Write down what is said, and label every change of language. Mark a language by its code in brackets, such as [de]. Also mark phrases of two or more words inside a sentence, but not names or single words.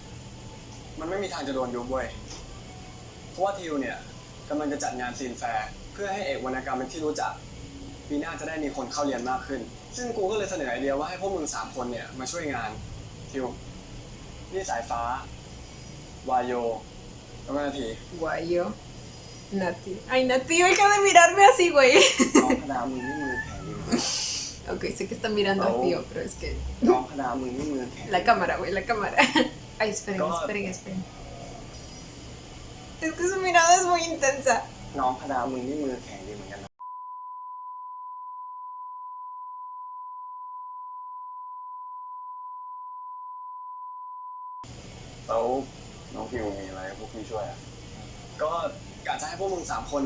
[th] มันไม่มีทางจะโดนยุบเว้ย เพราะว่าทิวเนี่ยกำลังจะจัดงานซีนแฟร์เพื่อให้เอกวรรณกรรมเป็นที่รู้จัก ปีหน้าจะได้มีคนเข้าเรียนมากขึ้น ซึ่งกูก็เลยเสนอไอเดียว่าให้พวกมึง3 คนเนี่ยมาช่วยงาน ทิว นี่สายฟ้า วายโยแล้วก็นาที [es] Guayo. Nati. Ay, Nati, deja de mirarme así, güey. [th] น้องคณะมึงนี่มือแข็งดี [es] Ok, sé que está mirando al tío, pero es que... [th] น้องคณะมึงนี่มือแข็ง [es] La cámara, güey, la cámara. Ay, esperen, [en] God. [es] esperen, esperen. Es que su mirada es muy intensa. [th] น้องพดามึงนี่มือแข็งดีเหมือนกันนะแล้วน้องพิวมีอะไรให้พวกพี่ช่วยอ่ะ ก็กะจะให้พวกมึง3 คน